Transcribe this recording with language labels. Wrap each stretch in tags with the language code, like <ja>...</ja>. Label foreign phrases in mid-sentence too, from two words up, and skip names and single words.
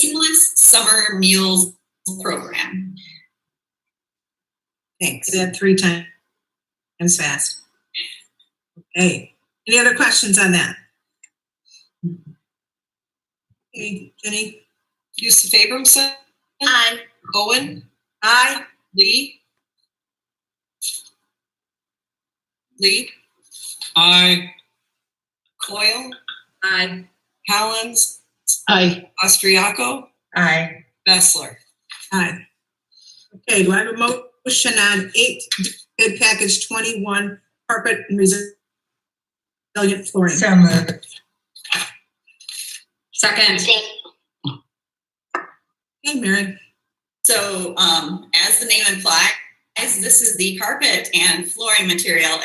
<en>Seamless Summer Meals Program. Thanks. Did that 3 times fast. Okay. Any other questions on that? Okay, Jenny? Yusuf Abramson? Aye. Owen? Aye. Lee? Lee? I Coyle? Aye. Collins? Aye. Austriaco? Aye. Bessler? Aye. Okay, do I have a motion on 8, bid package 21, carpet and resilient flooring? So moved. Second. Okay, Mary. So as the name implies, this is the carpet and flooring material.</en>